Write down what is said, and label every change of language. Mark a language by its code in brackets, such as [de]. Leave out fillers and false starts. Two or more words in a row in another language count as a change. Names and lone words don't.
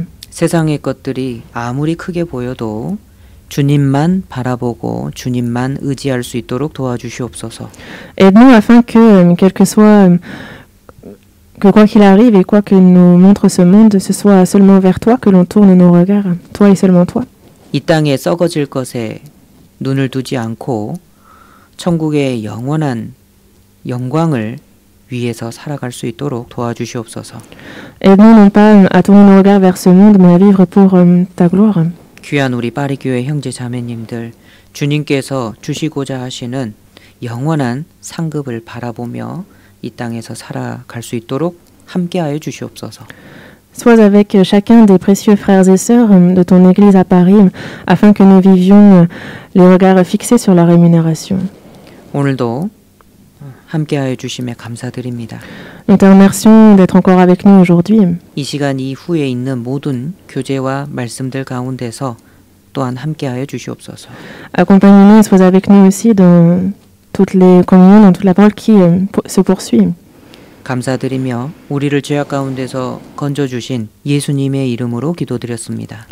[ko] 세상의 것들이 아무리 크게 보여도 주님만 바라보고 주님만 의지할 수 있도록 도와주시옵소서. [fr] Aide-nous afin que, quel que soit, que quoi qu'il arrive et quoi que nous montre ce monde, ce soit seulement vers toi que l'on tourne nos regards, toi et seulement toi. [ko] 이 땅에 썩어질 것에 눈을 두지 않고 천국의 영원한 영광을 위해서 살아갈 수 있도록 도와주시옵소서. [fr] Aide-nous non pas à tourner nos regards vers ce monde, mais à vivre pour ta gloire. [ko] 귀한 우리 파리교회 형제 자매님들, 주님께서 주시고자 하시는 영원한 상급을 바라보며 이 땅에서 살아갈 수 있도록 함께하여 주시옵소서. [fr] Sois avec chacun des précieux frères et sœurs de ton Église à Paris, afin que nous vivions les regards fixés sur la rémunération. [ko] 오늘도 함께하여 주심에 감사드립니다. [fr] Nous te remercions d'être encore avec nous aujourd'hui. [ko] 이 시간 이후에 있는 모든 교제와 말씀들 가운데서 또한 함께하여 주시옵소서. [fr] Accompagne-nous et sois avec nous aussi dans toutes les communions, dans toute la parole qui se poursuit. [ko] 감사드리며 우리를 죄악 가운데서 건져주신 예수님의 이름으로 기도드렸습니다.